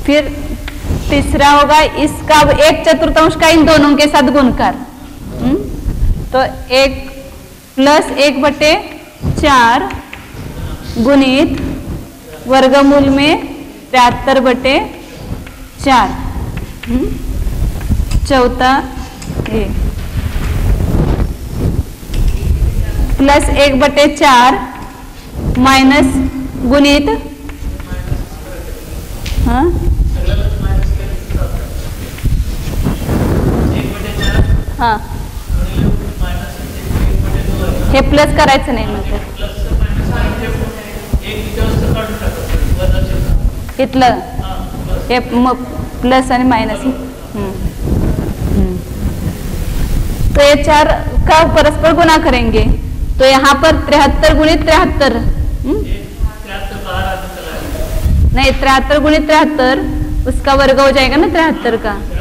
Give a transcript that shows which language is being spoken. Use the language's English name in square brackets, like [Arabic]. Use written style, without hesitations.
[Hindi] फिर तीसरा होगा इसका 1/4 का इन दोनों के साथ गुणकार, तो 1 + 1/4 गुणित वर्गमूल में 73/4। चौथा ये प्लस 1/4 माइनस गुणित [Marathi] हाँ हे प्लस करायचं नाही म्हणतात इथलं हे प्लस आणि माइनस। [Hindi] तो ये 4 का परस्पर गुना करेंगे, तो यहाँ पर 73 × 73 नहीं 73 × 73 उसका वर्ग हो जाएगा ना 73 का।